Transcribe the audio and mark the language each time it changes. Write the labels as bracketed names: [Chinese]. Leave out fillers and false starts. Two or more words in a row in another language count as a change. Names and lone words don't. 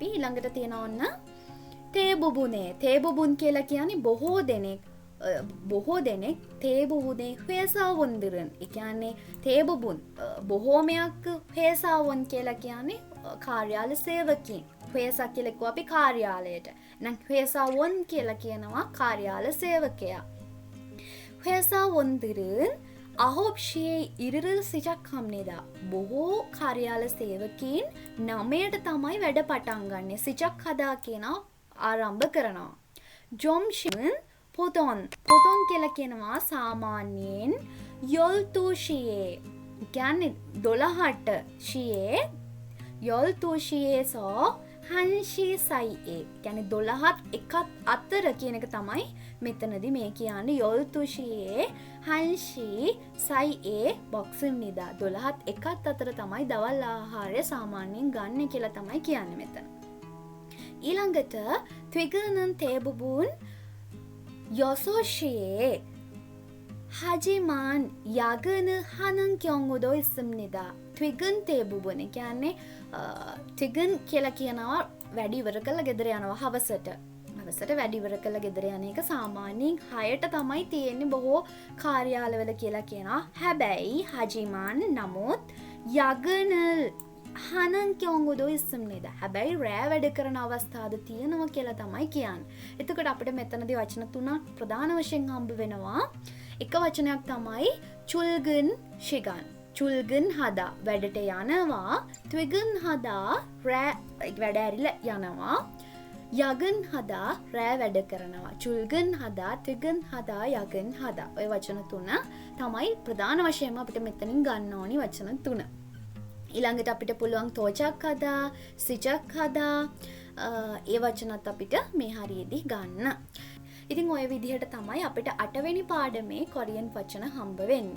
[Sinhala] ඊළඟට තියෙනවා ඔන්න තේබුබුනේ. තේබුබුන් කියලා කියන්නේ බොහෝ දෙනෙක් තේබුබුනේ 회사원들은. ඒ කියන්නේ තේබුබුන් බොහෝමයක් 회사원 කියලා කියන්නේ කාර්යාල සේවකීන්. 회사 කියලා කිව්ව අපි කාර්යාලයට. නම් 회사원 කියලා කියනවා කාර්යාල සේවකයා. [Korean] 회사원들은 9시에 일을 시작합니다. [Sinhala] බොහෝ කාර්යාල සේවකීන් 9ට තමයි වැඩ පටන් ගන්නෙ. 시작하다 කියනවා ආරම්භ කරනවා. 점심은 පොතොන් කියලා කියනවා සාමාන්‍යයෙන් 12시에 කියන්නේ 12ට 시에 [Korean] 12시에서 1시 사이에 [Sinhala] කියන්නේ 12ත් 1ත් අතර කියන එක තමයි මෙතනදී මේ කියන්නේ [Korean] 12시에 1시 사이에 먹습니다. [Sinhala] 12ත් 1ත් අතර තමයි දවල් ආහාරය සාමාන්‍යයෙන් ගන්න කියලා තමයි කියන්නේ මෙතන. [Korean] ඊළඟට 퇴근은 대부분 6시에 하지만 야근을 하는 경우도 있습니다. 퇴근 대부분 කියන්නේ 퇴근 කියලා කියනවා වැඩි ඉවර කරලා ගෙදර යනවා හවසට වැඩි ඉවර කරලා ගෙදර යන එක සාමාන්‍යයෙන් 6ට තමයි තියෙන්නේ බොහෝ කාර්යාලවල කියලා කියනවා. හැබැයි 하지만 නමුත් 야근을 하는 경우도 있습니다. [Sinhala] හැබැයි රෑ වැඩ කරන අවස්ථාද තියෙනවා කියලා තමයි කියන්නේ. එතකොට අපිට මෙතනදී වචන තුනක් ප්‍රධාන වශයෙන් හම්බ වෙනවා. එක වචනයක් තමයි 출근 시간. [Korean] 출근 하다 [Sinhala] වැඩට යනවා. [Korean] 퇴근 하다 [Sinhala] රෑ වැඩ ඇරිලා යනවා. [Korean] 야근 하다 [Sinhala] රෑ වැඩ කරනවා. [Korean] 출근 하다, 퇴근 하다, 야근 하다. [Sinhala] ඔය වචන තුන තමයි ප්‍රධාන වශයෙන්ම අපිට මෙතනින් ගන්න ඕනි වචන තුන. ඊළඟට අපිට පුළුවන් [Korean] 도착하다, 시작하다 [Sinhala] ඒ වචනත් අපිට මේ හරියේදී ගන්න. ඉතින් ඔය විදිහට තමයි අපිට 8 වෙනි පාඩමේ කොරියන් වචන හම්බ වෙන්නේ.